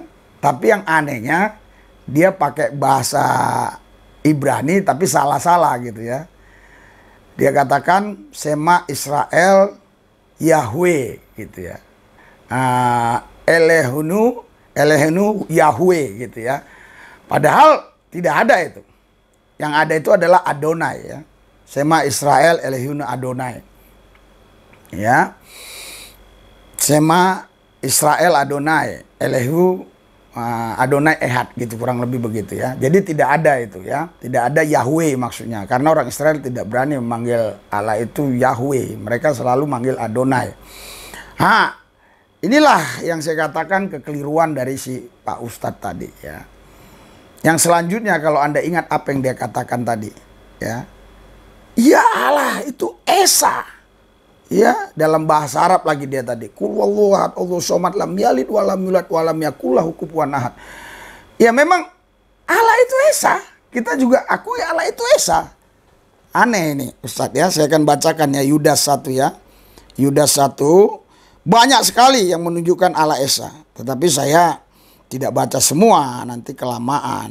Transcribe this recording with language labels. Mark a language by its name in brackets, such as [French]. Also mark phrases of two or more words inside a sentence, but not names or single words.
[Indonesian] Tapi yang anehnya dia pakai bahasa Ibrani tapi salah-salah gitu ya. Dia katakan [Hebrew] שמע ישראל יהוה [Indonesian] gitu ya. [Hebrew] אלהינו יהוה [Indonesian] gitu ya. Padahal tidak ada itu. Yang ada itu adalah Adonai ya. [Hebrew] שמע ישראל אלהינו אדני. [Indonesian] Ya. [Hebrew] שמע ישראל אדני אלהינו אדני אחד [Indonesian] gitu, kurang lebih begitu ya. Jadi tidak ada itu ya. Tidak ada Yahweh maksudnya. Karena orang Israel tidak berani memanggil Allah itu Yahweh. Mereka selalu manggil Adonai. Inilah yang saya katakan kekeliruan dari si Pak Ustadz tadi ya. Yang selanjutnya kalau Anda ingat apa yang dia katakan tadi ya. Ya Allah itu Esa. Ya, dalam bahasa Arab lagi dia tadi. [Arabic] قل هو الله أحد الله الصمد لم يلد ولم يولد ولم يكن له كفوا أحد. [Indonesian] Ya memang Allah itu Esa. Kita juga akui Allah itu Esa. Aneh ini Ustadz ya. Saya akan bacakan ya Yudas 1 ya. Yudas 1 banyak sekali yang menunjukkan Allah Esa. Tetapi saya tidak baca semua, nanti kelamaan.